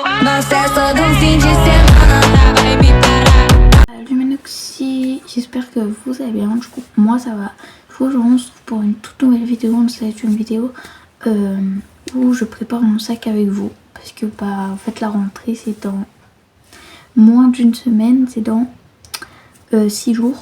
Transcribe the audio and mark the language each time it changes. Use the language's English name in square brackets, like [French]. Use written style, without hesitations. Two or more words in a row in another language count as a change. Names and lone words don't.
[Portuguese] Nossa, é só de fim de semana, nada vai me parar. [French] Salut Menoxy, j'espère que vous allez bien. Du coup, moi ça va. Du coup, je vous retrouve pour une toute nouvelle vidéo. C'est une vidéo où je prépare mon sac avec vous. Parce que en fait, la rentrée c'est dans moins d'une semaine, c'est dans 6 jours.